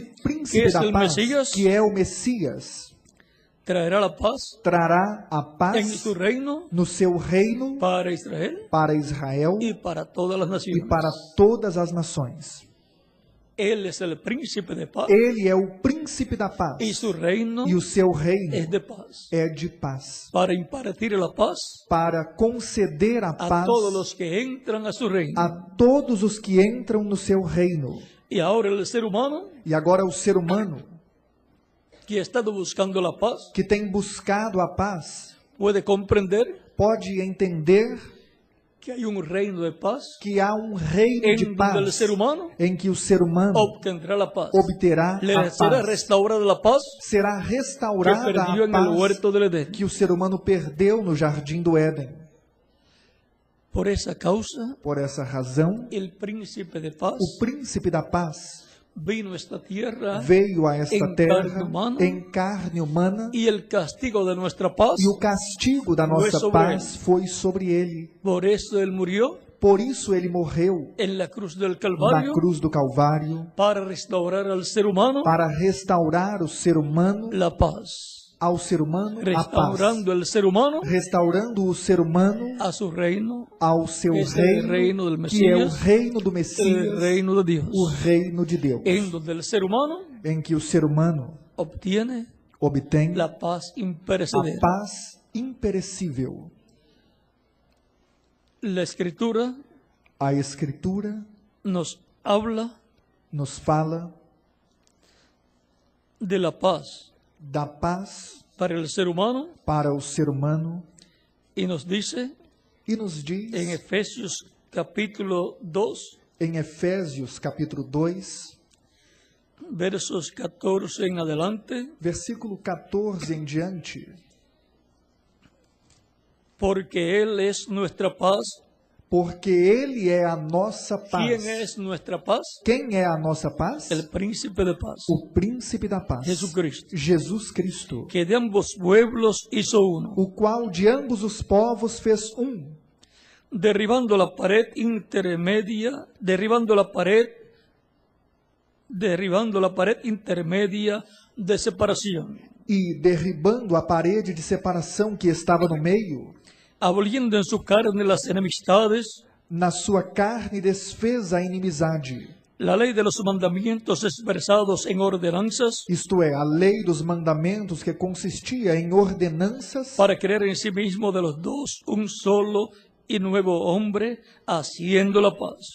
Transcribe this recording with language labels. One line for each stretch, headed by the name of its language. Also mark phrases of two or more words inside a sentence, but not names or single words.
Spanish: Que príncipe es
Portuguese: da
Spanish: el paz,
Portuguese: Messias, que é o Messias,
Spanish: traerá la paz
Portuguese: trará a
Spanish: en
Portuguese: paz
Spanish: su reino
Portuguese: no seu reino
Spanish: para Israel
Portuguese: para Israel
Spanish: y para todas las
Portuguese: e
Spanish: naciones.
Portuguese: para todas as nações.
Spanish: Él es el príncipe de paz
Portuguese: Ele é o príncipe da paz
Spanish: y su reino
Portuguese: e o seu reino
Spanish: es de paz.
Portuguese: é de paz,
Spanish: Para impartir la paz
Portuguese: para conceder a a paz
Spanish: todos los que entran a su reino.
Portuguese: a todos os que entram no seu reino.
Spanish: Y ahora el ser humano
Portuguese: E agora o ser humano
Spanish: que ha estado buscando la paz
Portuguese: que tem buscado a paz
Spanish: puede comprender
Portuguese: pode entender
Spanish: que hay un reino de paz
Portuguese: que há um reino
Spanish: en
Portuguese: de
Spanish: donde el
Portuguese: paz
Spanish: ser humano
Portuguese: em que o ser humano
Spanish: obtendrá la paz.
Portuguese: obterá
Spanish: Le
Portuguese: a
Spanish: será
Portuguese: paz.
Spanish: restaurada la paz
Portuguese: Será
Spanish: que
Portuguese: restaurada
Spanish: perdió
Portuguese: a
Spanish: en el
Portuguese: paz
Spanish: huerto del Edén.
Portuguese: que o ser humano perdeu no jardim do Éden.
Spanish: Por esa causa,
Portuguese: Por essa razão,
Spanish: el príncipe de paz
Portuguese: o príncipe da paz
Spanish: vino a esta tierra
Portuguese: veio a esta em terra
Spanish: carne humana,
Portuguese: em carne humana
Spanish: y el castigo de nuestra paz,
Portuguese: e o castigo da foi nossa sobre paz foi sobre ele.
Spanish: por eso él murió
Portuguese: Por isso ele morreu
Spanish: en la cruz del
Portuguese: na
Spanish: Calvario
Portuguese: cruz do Calvário
Spanish: para restaurar al ser humano
Portuguese: para restaurar o ser humano,
Spanish: la paz,
Portuguese: ao ser humano, a paz.
Spanish: restaurando el ser humano
Portuguese: Restaurando o ser humano
Spanish: a su reino,
Portuguese: ao seu
Spanish: que es el reino del
Portuguese: reino, que é o
Spanish: Mesías,
Portuguese: reino do
Spanish: el
Portuguese: Messias,
Spanish: reino de Dios,
Portuguese: o reino de Deus,
Spanish: en donde el ser humano
Portuguese: em que o ser humano
Spanish: obtiene
Portuguese: obtém
Spanish: la paz
Portuguese: a
Spanish: imperecedera.
Portuguese: paz imperecível.
Spanish: La escritura
Portuguese: A Escritura
Spanish: nos habla
Portuguese: nos fala
Spanish: de la paz
Portuguese: da paz
Spanish: para el ser humano
Portuguese: para o ser humano
Spanish: y nos dice
Portuguese: e nos diz
Spanish: en Efesios capítulo 2,
Portuguese: em Efésios capítulo 2,
Spanish: versos 14 en adelante,
Portuguese: versículo 14 em diante,
Spanish: porque Él es nuestra paz.
Portuguese: porque Ele é a nossa paz.
Spanish: ¿Quién es nuestra paz?
Portuguese: Quem é a nossa paz?
Spanish: El príncipe de paz,
Portuguese: O príncipe da paz,
Spanish: Jesucristo,
Portuguese: Jesus Cristo,
Spanish: que de ambos pueblos hizo uno,
Portuguese: o qual de ambos os povos fez
Spanish: derribando la pared intermedia, derribando la pared intermedia de separación,
Portuguese: e derribando a parede de separação que estava no meio,
Spanish: aboliendo en su carne las enemistades,
Portuguese: na sua carne desfez a inimizade,
Spanish: la ley de los mandamientos expresados en ordenanzas,
Portuguese: isto é, a lei dos mandamentos que consistia em ordenanças,
Spanish: para crear en sí mismo de los dos un solo y nuevo hombre, haciendo la paz.